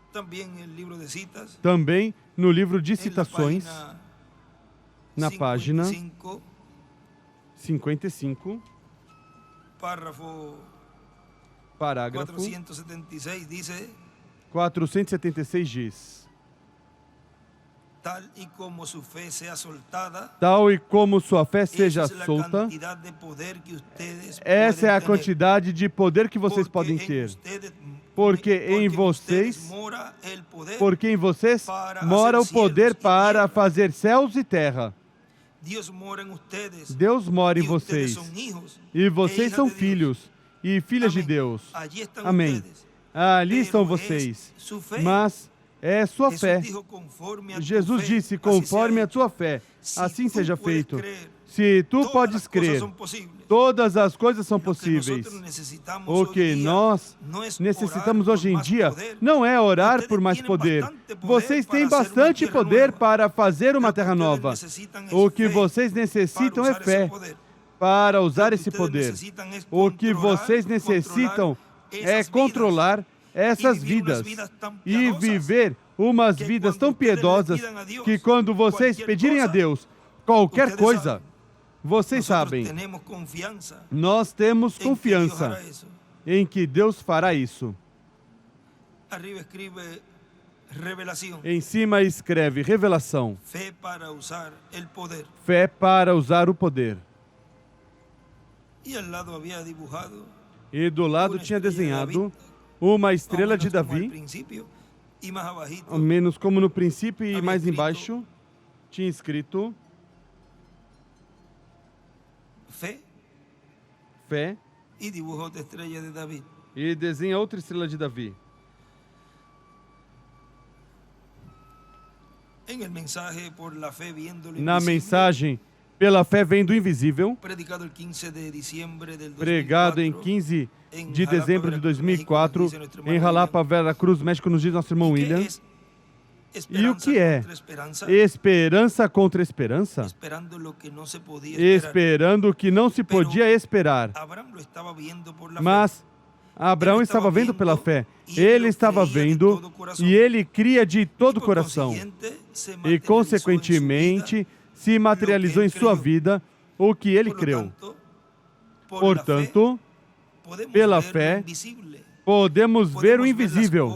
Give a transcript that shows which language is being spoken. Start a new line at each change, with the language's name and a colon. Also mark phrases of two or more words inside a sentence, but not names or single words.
Portuguese: Também no livro de Citações, na página 55, parágrafo 476 diz:
Spanish: tal y como su fe sea soltada,
Portuguese: tal e como sua fé
Spanish: esa
Portuguese: seja
Spanish: es la
Portuguese: solta,
Spanish: cantidad de poder que ustedes
Portuguese: essa é a
Spanish: pueden tener.
Portuguese: quantidade de poder que vocês
Spanish: Porque
Portuguese: podem
Spanish: en
Portuguese: ter.
Spanish: ustedes-
Portuguese: Porque em
Spanish: en ustedes
Portuguese: vocês,
Spanish: mora el poder.
Portuguese: porque em vocês
Spanish: para
Portuguese: mora o
Spanish: hacer cielos
Portuguese: poder e para
Spanish: tierra.
Portuguese: fazer céus e terra.
Spanish: Dios mora en ustedes.
Portuguese: Deus mora em
Spanish: y ustedes
Portuguese: vocês.
Spanish: son hijos
Portuguese: E e vocês
Spanish: hijas
Portuguese: são
Spanish: de Dios.
Portuguese: filhos e filhas de Amém. Deus.
Spanish: Allí están
Portuguese: Amém.
Spanish: ustedes.
Portuguese: Ali
Spanish: Pero
Portuguese: estão
Spanish: es
Portuguese: vocês.
Spanish: su fe.
Portuguese: Mas é sua
Spanish: Jesús
Portuguese: fé.
Spanish: dijo, "Conforme a tu
Portuguese: Jesus
Spanish: fe,
Portuguese: disse,
Spanish: así
Portuguese: conforme
Spanish: sea
Portuguese: a tua fé,
Spanish: Se
Portuguese: assim
Spanish: tu
Portuguese: seja
Spanish: puedes
Portuguese: feito. crer, Se tu
Spanish: todas
Portuguese: podes
Spanish: las cosas
Portuguese: crer,
Spanish: son posibles.
Portuguese: todas as coisas são
Spanish: Lo que
Portuguese: possíveis.
Spanish: nosotros necesitamos
Portuguese: O
Spanish: hoy
Portuguese: que
Spanish: día
Portuguese: nós
Spanish: no es
Portuguese: necessitamos
Spanish: orar
Portuguese: hoje
Spanish: por
Portuguese: em
Spanish: más
Portuguese: dia
Spanish: poder.
Portuguese: não é orar
Spanish: Ustedes
Portuguese: por mais
Spanish: tienen
Portuguese: poder.
Spanish: bastante poder
Portuguese: Vocês
Spanish: para
Portuguese: têm
Spanish: hacer uma
Portuguese: bastante
Spanish: tierra
Portuguese: poder
Spanish: nueva.
Portuguese: para fazer uma
Spanish: Lo que
Portuguese: terra
Spanish: ustedes
Portuguese: nova.
Spanish: necesitan es
Portuguese: O que
Spanish: fe
Portuguese: vocês
Spanish: para
Portuguese: necessitam é
Spanish: usar esse
Portuguese: fé
Spanish: poder.
Portuguese: para usar
Spanish: Lo que
Portuguese: esse
Spanish: ustedes
Portuguese: poder.
Spanish: necesitan es
Portuguese: O que
Spanish: controlar-
Portuguese: vocês necessitam
Spanish: controlar
Portuguese: é
Spanish: esas
Portuguese: controlar essas e viver umas
Spanish: vidas
Portuguese: vidas tão e
Spanish: piadosas
Portuguese: viver umas
Spanish: que
Portuguese: vidas quando tão
Spanish: ustedes le
Portuguese: piedosas
Spanish: pidan a Dios
Portuguese: que quando vocês
Spanish: cualquier
Portuguese: pedirem a
Spanish: cosa,
Portuguese: Deus qualquer
Spanish: ustedes
Portuguese: coisa,
Spanish: saben.
Portuguese: vocês
Spanish: Nosotros
Portuguese: sabem,
Spanish: tenemos confianza
Portuguese: nós temos
Spanish: en que Dios
Portuguese: confiança
Spanish: hará eso.
Portuguese: em que Deus fará isso.
Spanish: Arriba escribe revelación.
Portuguese: Em cima escreve revelação,
Spanish: Fe para usar el poder.
Portuguese: fé para usar o poder.
Spanish: Y al lado había dibujado
Portuguese: E do lado
Spanish: una
Portuguese: tinha
Spanish: estrella de
Portuguese: desenhado
Spanish: David,
Portuguese: uma
Spanish: más o
Portuguese: estrela
Spanish: menos
Portuguese: de
Spanish: como al
Portuguese: Davi,
Spanish: principio, y más abajito
Portuguese: ao menos como no princípio e Havia mais
Spanish: escrito-
Portuguese: embaixo tinha escrito
Spanish: fe,
Portuguese: fé
Spanish: y dibujó otra estrella de David.
Portuguese: e desenha outra estrela de Davi.
Spanish: En el mensaje por la fe viendo lo
Portuguese: Na
Spanish: invisible,
Portuguese: mensagem pela fé vem do invisível,
Spanish: predicado el 15 de diciembre del 2004,
Portuguese: pregado em 15 em de Jalapa, dezembro de Veracruz, 2004
Spanish: México, nos dice nuestro
Portuguese: em
Spanish: hermano
Portuguese: Jalapa, Veracruz, México, nos diz nosso irmão
Spanish: William.
Portuguese: William. E o que é esperança? Esperança contra esperança?
Spanish: Esperando lo que no se podía esperar.
Portuguese: Esperando o que não se podia esperar.
Spanish: Abraham lo estaba viendo por la
Portuguese: Mas Abraão estava vendo pela fé. Ele estava vendo e ele cria de todo o coração. E, consequentemente, se materializou em sua vida o que ele creu. Portanto, pela fé, podemos ver o invisível.